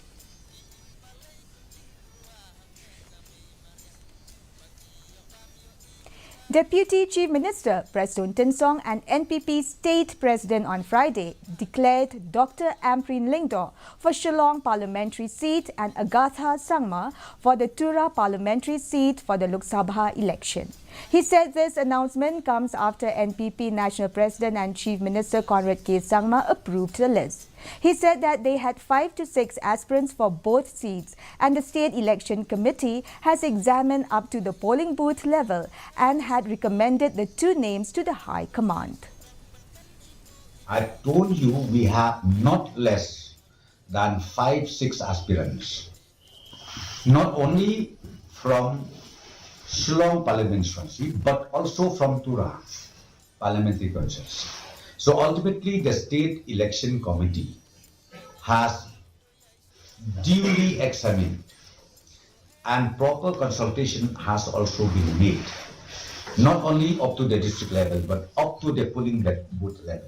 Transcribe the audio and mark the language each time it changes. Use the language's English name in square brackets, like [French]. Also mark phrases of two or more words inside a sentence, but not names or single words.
[English] Deputy Chief Minister Prasoon Tinsong and NPP State President on Friday declared Dr. Ampreen Lingdor for Shillong parliamentary seat and Agatha Sangma for the Tura parliamentary seat for the Lok Sabha election. He said this announcement comes after NPP National President and Chief Minister Conrad K. Sangma approved the list. He said that they had 5 to 6 aspirants for both seats and the State Election Committee has examined up to the polling booth level and had recommended the 2 names to the High Command. I told you we have not less than 5-6 aspirants, not only from Shillong parliamentary constituency, but also from Tura parliamentary constituency. So ultimately, the State Election Committee has duly examined and proper consultation has also been made, not only up to the district level, but up to the polling booth level.